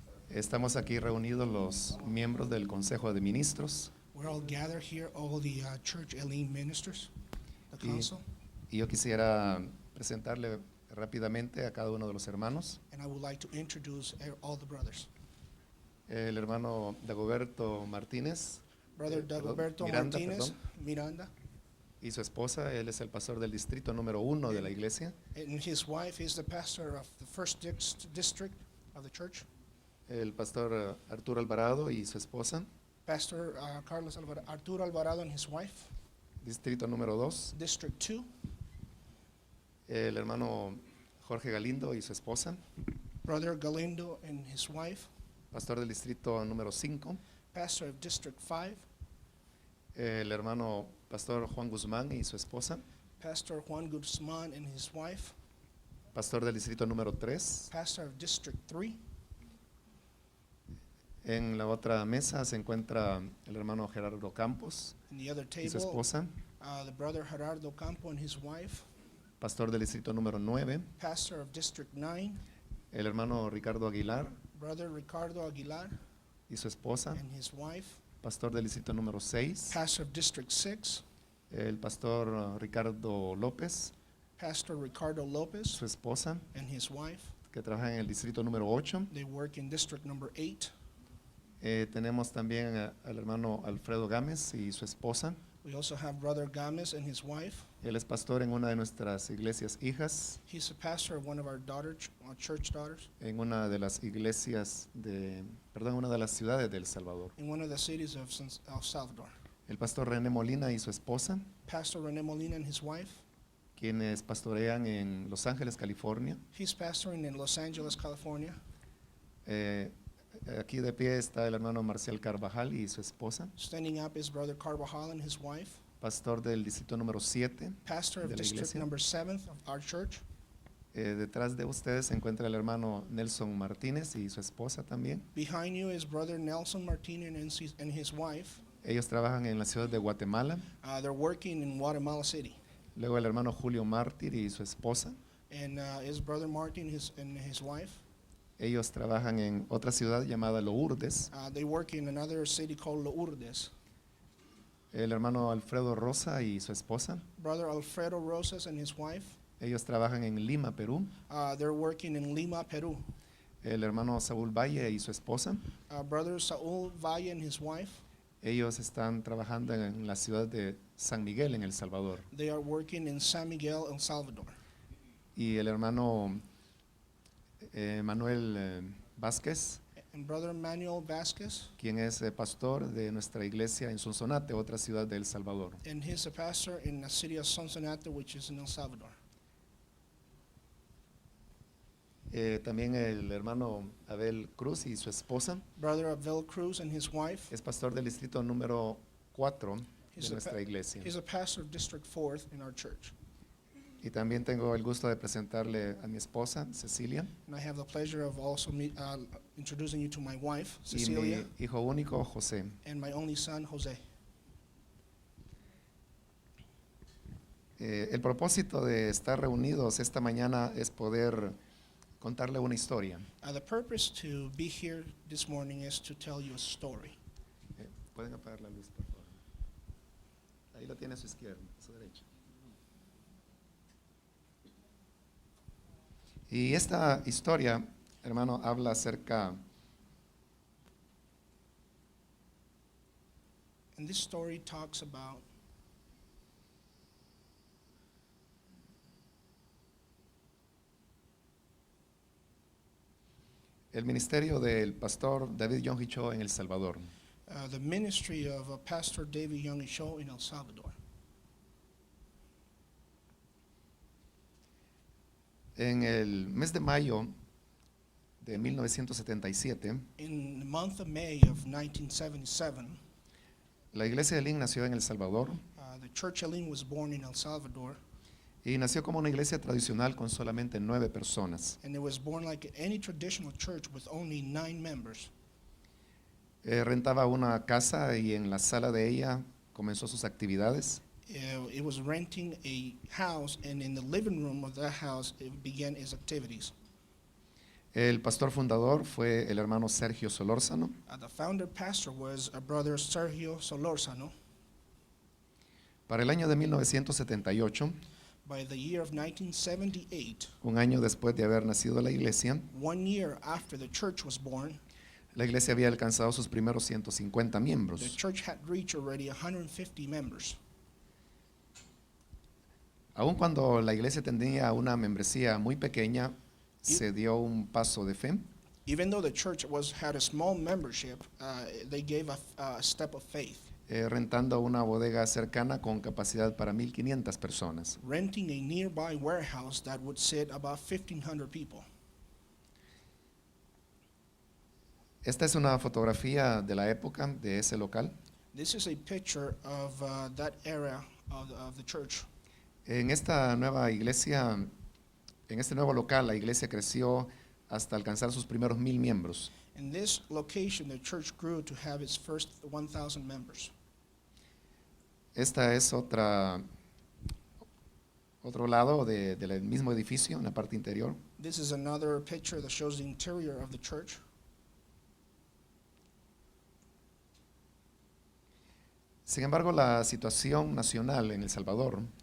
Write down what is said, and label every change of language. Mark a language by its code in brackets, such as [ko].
[es] Estamos aquí reunidos los miembros del Consejo de Ministros [en] We're all gathered here, all the Church Elim ministers, the [es] y, [en] council, [es] y yo quisiera presentarle rápidamente a cada uno de los hermanos. [en] and I would like to introduce all the brothers. [es] El hermano Dagoberto Martínez [en] Brother [es] perdón, Dagoberto Miranda, Martinez perdón. Miranda, Y su esposa, él es el pastor del distrito número 1 de la iglesia. [en] and his wife is the pastor of the first district of the church. [es] El pastor Arturo Alvarado y su esposa, [en] Pastor Arturo Alvarado and his wife. [es] distrito número 2. [en] District 2, [es] El hermano Jorge Galindo y su esposa, [en] Brother Galindo and his wife. [es] pastor del distrito número 5. [en] Pastor of District 5, [es] El hermano pastor Juan Guzmán y su esposa, [en] Pastor Juan Guzman and his wife. [es] pastor del distrito número 3. [en] Pastor of District 3. [es] En la otra mesa se encuentra el hermano Gerardo Campos [en] In the other [es] y su [en] table, [es] esposa, [en] the brother Gerardo Campo and his wife. [es] pastor del distrito número 9. [en] Pastor of District 9, [es] El hermano Ricardo Aguilar [en] Brother Ricardo Aguilar [es] y su esposa, [en] and his wife. [es] pastor del distrito número 6. [en] Pastor of District 6, [es] El pastor Ricardo López, [en] Pastor Ricardo Lopez [es] su esposa, [en] and his wife. [es] que trabaja en el distrito número 8. [en] They work in District number 8. [es] Tenemos también al hermano Alfredo Gámez y su esposa. [en] We also have Brother Games and his wife. [es] Él es pastor en una de nuestras iglesias hijas, [en] He's a pastor of one of our church daughters [es] en una de las iglesias una de las ciudades de El Salvador. [en] in one of the cities of El Salvador. [es] El pastor René Molina y su esposa, [en] Pastor René Molina and his wife. [es] quienes pastorean en Los Ángeles, California. [en] He's pastoring in Los Angeles, California. [es] Aquí de pie está el hermano Marcial Carvajal y su esposa, [en] Standing up is Brother Carvajal and his wife. [es] pastor del distrito número 7. [en] Pastor of [es] de la [en] District [es] iglesia. [en] number 7 of our church. [es] Detrás de ustedes se encuentra el hermano Nelson Martínez y su esposa también. [en] Behind you is Brother Nelson Martinez and his wife. [es] Ellos trabajan en la ciudad de Guatemala. [en] They're working in Guatemala City. [es] Luego el hermano Julio Mártir y su esposa. [en] And is Brother Martin and his wife. [es] Ellos trabajan en otra ciudad llamada Lourdes. [en] They work in another city called Lourdes. [es] El hermano Alfredo Rosa y su esposa. [en] Brother Alfredo Rosas and his wife. [es] Ellos trabajan en Lima, Perú. [en] They're working in Lima, Peru. [es] El hermano Saúl Valle y su esposa. [en] Brother Saul Valle and his wife. [es] Ellos están trabajando en la ciudad de San Miguel, en El Salvador. [en] They are working in San Miguel, El Salvador. [es] Y el hermano Manuel Vázquez, [en] And Brother Manuel Vasquez, [es] quien es pastor de nuestra iglesia en Sonsonate, otra ciudad de El Salvador. [en] and he's a pastor in the city of Sonsonate, which is in El Salvador. [es] También el hermano Abel Cruz y su esposa [en] Brother Abel Cruz and his wife. [es] es pastor del distrito número 4 [en] He's [es] de nuestra iglesia. [en] He's a pastor of District 4 in our church. [es] Y también tengo el gusto de presentarle a mi esposa, Cecilia, [en] And I have the pleasure of also introducing you to my wife, [es] y [en] Cecilia, [es] mi hijo único, José. [en] and my only son, Jose. [es] El propósito de estar reunidos esta mañana es poder contarle una historia. [en] The purpose to be here this morning is to tell you a story. [es] ¿Pueden apagar la luz, por favor? Ahí la tiene a su izquierda, a su derecha. Y esta historia, hermano, habla acerca [en] And this story talks about [es] el ministerio del pastor David John Hicho en El Salvador. [en] the ministry of Pastor David Young Show in El Salvador. [es] En el mes de mayo de 1977, [en] In the month of May of 1977, [es] la iglesia de Lin nació en El Salvador [en] the Church Elim was born in El Salvador, [es] y nació como una iglesia tradicional con solamente 9 personas. [en] and it was born like any traditional church with only 9 members. [es] Rentaba una casa y en la sala de ella comenzó sus actividades. [en] It was renting a house, and in the living room of that house, it began its activities. [es] El pastor fundador fue el hermano Sergio Solórzano. [en] The founder pastor was brother Sergio Solórzano. [es] Para el año de 1978, [en] By the year of 1978, [es] un año después de haber nacido la iglesia, [en] 1 year after the church was born, [es] la iglesia había alcanzado sus primeros 150 [en] the [es] miembros. [en] church had reached already 150 members. [es] Aun cuando la iglesia tenía una membresía muy pequeña, se dio un paso de fe. [en] Even though the church had a small membership, they gave a step of faith, [es] Rentando una bodega cercana con capacidad para 1,500 personas. [en] renting a nearby warehouse that would sit about 1,500 people. [es] Esta es una fotografía de la época de ese local. [en] This is a picture of that era of the church. [es] En esta nueva iglesia, en este nuevo local, la iglesia creció hasta alcanzar sus primeros 1,000 miembros. [en] In this location, the church grew to have its first 1,000 members. [es] Esta es otro lado del mismo edificio, en la parte interior. [en] This is another picture that shows the interior of the church. [es] Sin embargo, la situación nacional en El Salvador